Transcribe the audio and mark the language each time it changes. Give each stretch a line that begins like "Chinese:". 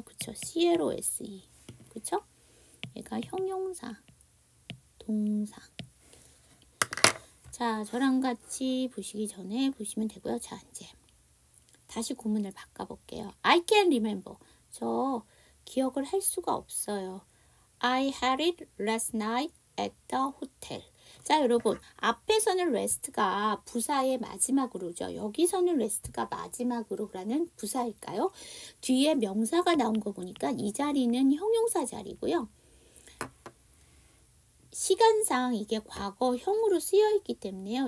Korean: 그쵸? CLOSE. 그쵸? 얘가 형용사, 동사. 자, 저랑 같이 보시기 전에 보시면 되고요. 자, 이제 다시 구문을 바꿔볼게요.
English: I can remember.
Korean: 저 기억을 할 수가 없어요.
English: I had it last night at the hotel.
Korean: 자, 여러분 앞에서는 rest가 부사의 마지막으로죠. 여기서는 rest가 마지막으로라는 부사일까요? 뒤에 명사가 나온 거 보니까 이 자리는 형용사 자리고요. 시간상 이게 과거형으로 쓰여 있기 때문에요.